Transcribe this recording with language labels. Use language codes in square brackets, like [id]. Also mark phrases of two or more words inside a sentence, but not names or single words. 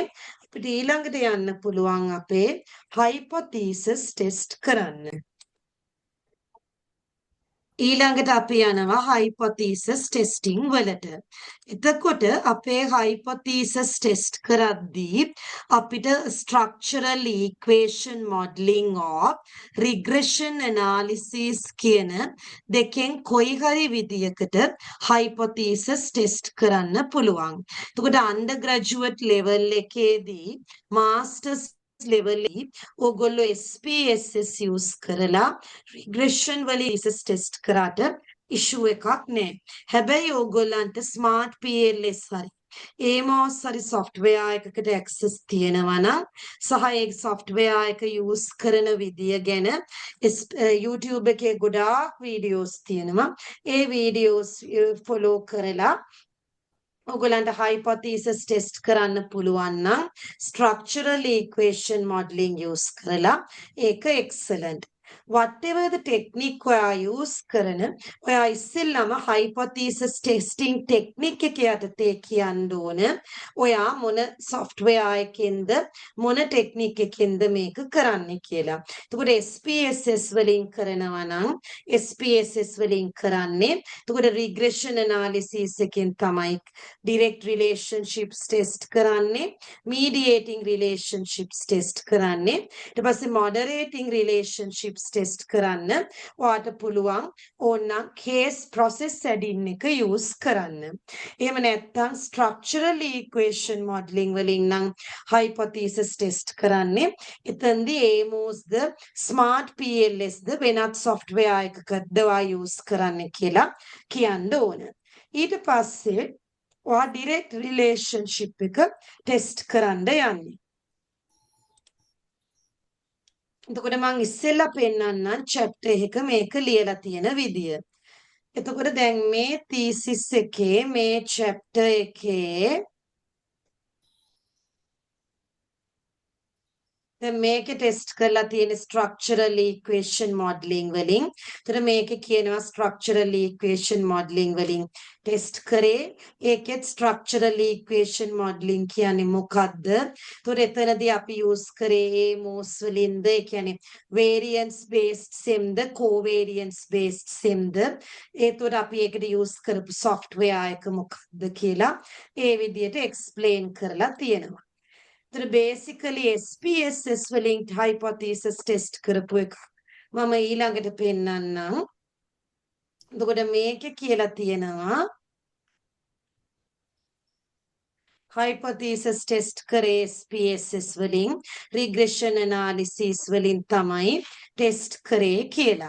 [si] අපිට ඊළඟට යන්න පුළුවන් අපේ [en] hypothesis test [si] කරන්න. ඊළඟට අපි යනවා [en] hypothesis testing [si] වලට. එතකොට අපේ [en] hypothesis test [si] කරද්දී අපිට [en] structural equation modeling or regression analysis [si] කියන දෙකෙන් කොයි හරි විදියකට [en] hypothesis test [si] කරන්න පුළුවන්. එතකොට [en] undergraduate level [si] එකේදී [en] masters level [si] ඕගොල්ලෝ SPSS use කරලා regression වලින් [en] thesis test [si] කරාට issue එකක් නෑ. හැබැයි ඕගොල්ලන්ට smart PLS හරි AMOS හරි software එකකට access තියෙනවා නම් සහ ඒ software එක use කරන විදිය ගැන YouTube එකේ ගොඩාක් videos තියෙනවා. ඒ [en] videos follow [si] කරලා ඔයගලන්ට [en] hypothesis test [si] කරන්න පුළුවන් නම් [en] structural equation modeling use [si] කරලා ඒක excellent. [en] Whatever the technique [si] ඔයා use කරන ඔයා ඉස්සෙල්ලාම [en] hypothesis testing technique [si] එක යටතේ කියන්න ඕන ඔයා මොන software එකෙන්ද මොන technique එකෙන්ද මේක කරන්නේ කියලා. එතකොට SPSS වලින් කරනවා නම් SPSS වලින් කරන්නේ එතකොට [en] regression analysis [si] එකෙන් තමයි [en] direct relationships test [si] කරන්නේ [en] mediating relationships test [si] කරන්නේ ඊට පස්සේ [en] moderating relationships test [si] කරන්න ඔයාට පුළුවන් ඕනනම් [en] case process add-in [si] එක use කරන්න එහෙම නැත්නම් [en] structural equation modeling [si] වලින් නම් [en] hypothesis test [si] කරන්නේ එතෙන්දී AMOS ද smart PLS ද වෙනත් software එකකද use කරන්න කියලා කියන්න ඕන ඊට පස්සේ [en] or direct relationship [si] එක test කරන්න යන්නේ. එතකොට මම ඉස්සෙල්ලා පෙන්නන්නම් chapter එක මේක ලියලා තියෙන විදිය. එතකොට දැන් මේ thesis එකේ මේ chapter එකේ දැන් මේකේ ටෙස්ට් කරලා තියෙන [en] structural equation modeling [si] වලින්. ඒතර මේකේ කියනවා [en] structural equation modeling [si] වලින් ටෙස්ට් කරේ. ඒකෙත් [en] structural equation modeling [si] කියන්නේ මොකද්ද? ඒතර එතනදී අපි use කරේ AMOS වලින්ද ඒ කියන්නේ [en] variance based sim [si] ද [en] covariance based sim [si] ද. ඒතර අපි ඒකට use කරපු software එක මොකක්ද කියලා ඒ විදිහට explain කරලා තියෙනවා. तर basically SPSS වලින් [en] hypothesis test [si] කරපු එක මම ඊළඟට පෙන්නන්නම්. එතකොට මේකේ කියලා තියෙනවා [en] hypothesis test [si] කරේ SPSS වලින් [en] regression analysis [si] වලින් තමයි test කරේ කියලා.